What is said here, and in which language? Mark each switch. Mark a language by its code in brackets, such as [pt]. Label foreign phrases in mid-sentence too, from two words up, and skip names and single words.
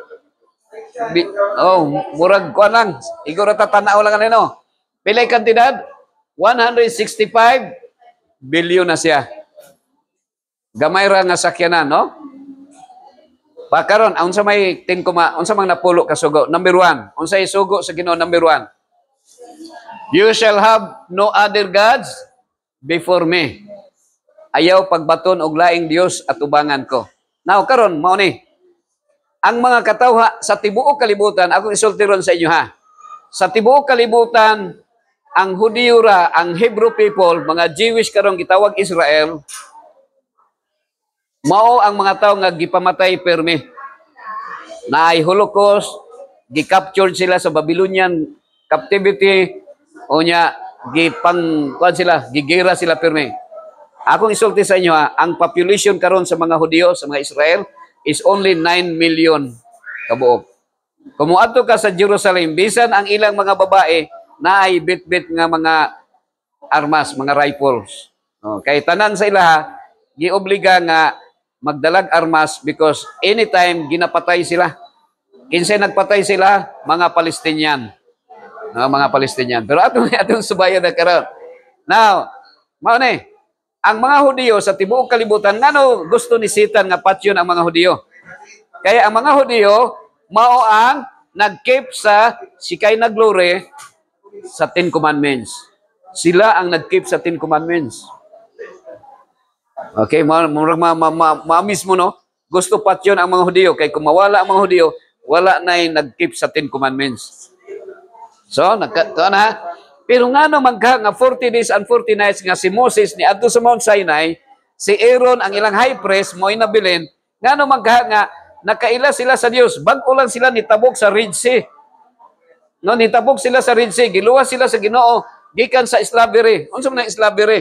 [ceb] Murag kuan lang. Igor tatanaw lang ano. Pilay kantidad? 165 billion na siya. Gamay ra nga sakyanan, no? Pakaron, unsa may 10, unsa mang napulo ka sugo? Number 1. Unsa isugo sa Ginoo number 1? [en] You shall have no other gods before me. [ceb] Ayaw pagbaton og laing Dios at ubangan ko. Now karon mao ni. Ang mga katawha sa tibuok kalibutan, ako isultiron sa inyo ha. Sa tibuok kalibutan, ang Hudiyo ra, ang [en] Hebrew people, [ceb] mga Jewish karong gitawag Israel, mao ang mga tawo nga gipamatay permi. Naay Holocaust, gi-captured sila sa [en] Babylonian captivity, [ceb] o nya gigera sila permi. Akong isulti sa inyo ha, ang population karon sa mga Hudiyo, sa mga Israel, [en] is only 9 million [ceb] kabuok. Kumuadto ka sa Jerusalem, bisan ang ilang mga babae naay bit-bit nga mga armas, mga rifles. Kay tanan sa ilaha, giobliga nga magdalag armas [en] because anytime [ceb] ginapatay sila. Kinsay nagpatay sila? Mga Palestinian. Mga Palestinian. Pero atong subayan na karon. Now, mao ni, ang mga Hudiyo sa tibuok kalibutan, ngano gusto ni Satan nga patyon ang mga Hudiyo? Kaya ang mga Hudiyo, mao ang nag-keep sa Shekinah glory sa 10 commandments. Sila ang nag-keep sa 10 commandments. Okay, ma-miss mo, no? Gusto patyon ang mga Hudiyo. Kaya kung mawala ang mga Hudiyo, wala na yung nag-keep sa 10 commandments. So, na. Pero nga naman ka, nga [en] 40 days and 40 nights [ceb] nga si Moses ni adto sa Mount Sinai, si Aaron ang ilang [en] high priest, [ceb] mo inabilin, nga naman ka nga, nakaila sila sa Dios. Bago lang sila nitabok sa Red Sea. No, nitabok sila sa Red Sea. Giluwas sila sa Ginoo. Gikan sa slavery. Unsa man ang slavery?